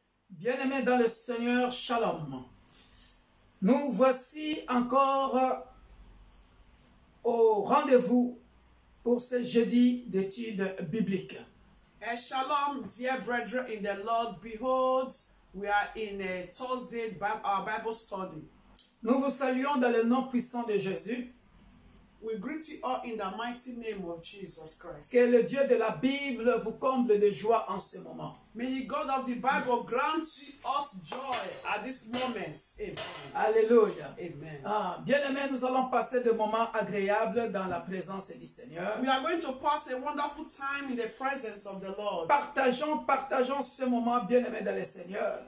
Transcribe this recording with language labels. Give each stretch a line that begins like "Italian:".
French: Bien-aimés dans le Seigneur, Shalom. Nous voici encore au rendez-vous pour ce jeudi d'études bibliques.
English: Shalom, dear brethren in the Lord. Behold, we are in a Thursday our Bible study.
French: Nous vous saluons dans le nom puissant de Jésus.
English: We greet you all in the mighty name of Jesus Christ.
French: Que le Dieu de la Bible vous comble de joie en ce moment.
English: May the God of the Bible grant us joy at this moment. Amen. Alléluia. Amen.
French: Bien-aimés, nous allons passer des moments agréables dans la présence du Seigneur.
English: We are going to pass a wonderful time in the presence of the Lord.
French: Partageons ce moment, bien-aimés dans le Seigneur.